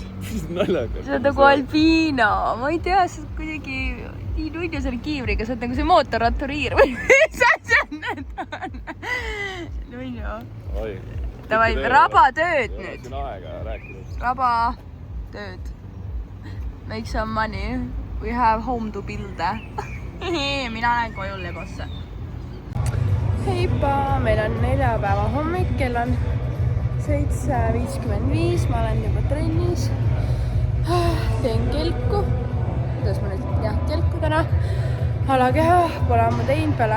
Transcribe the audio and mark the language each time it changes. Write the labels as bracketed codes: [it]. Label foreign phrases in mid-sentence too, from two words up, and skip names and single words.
[et] Naljakas. See on nagu albiino. Ma ei tea, see on kuidagi nii nunnu selle kiivriga. See on nagu see mootorratturiir või mis asja need on? Nunnu. Tavai, raba tööd nüüd. Siin aega rääkida. Raba tööd. [en] Make some money. We have home to build. [et] Mina lähen koju Legosse. Heipa, meil on neljapäeva hommik, kell on 7:55, ma olen juba trennis. Teen kelku. Kuidas ma nüüd kelku täna? Alakeha pole ammu teinud peale.